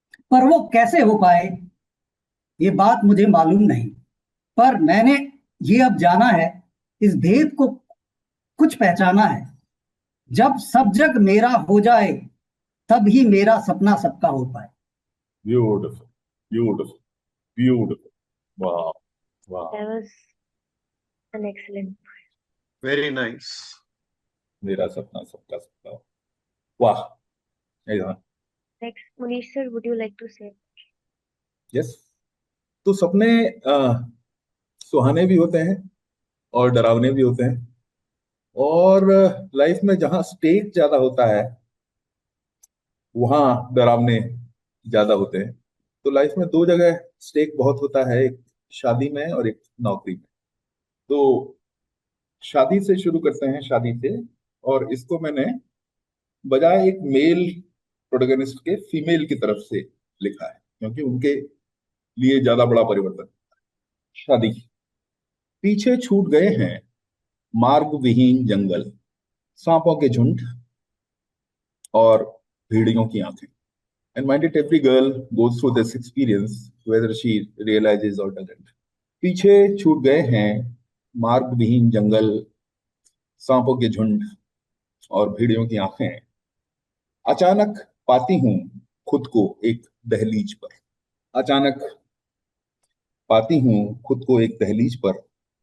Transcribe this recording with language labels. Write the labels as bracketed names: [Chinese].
[Hindi] पर वो कैसे हो पाए, ये बात मुझे मालूम नहीं। पर मैंने ये अब जाना है, इस भेद को कुछ पहचाना है। जब सब जग मेरा हो जाए, तब ही मेरा सपना सबका हो पाए। [English] Beautiful, beautiful, beautiful. Wow, wow. That was an excellent. Very nice. [Hindi] मेरा सपना सबका सपना. वाह. ऐसा. [English] Next, Munish sir, would you like to say? Yes. [Hindi] तो सपने सुहाने भी होते हैं और डरावने भी होते हैं. और लाइफ में जहां स्टेक ज्यादा होता है, वहां डरावने ज्यादा होते हैं. तो लाइफ में दो जगह स्टेक बहुत होता है, एक शादी में और एक नौकरी में. तो शादी से शुरू करते हैं, शादी से. और इसको मैंने बजाय एक मेल प्रोटोगनिस्ट के फीमेल की तरफ से लिखा है, क्योंकि उनके लिए ज्यादा बड़ा परिवर्तन. शादी. पीछे छूट गए हैं मार्ग विहीन जंगल, सांपों के झुंड और भेड़ियों की आंखें. [English] And mind it, every girl goes through this experience, whether she realizes or doesn't. [Hindi] पीछे छूट गए हैं मार्ग विहीन जंगल, सांपों के झुंड और भेड़ियों की आंखें. अचानक पाती हूँ खुद को एक दहलीज पर. अचानक पाती हूँ खुद को एक दहलीज पर.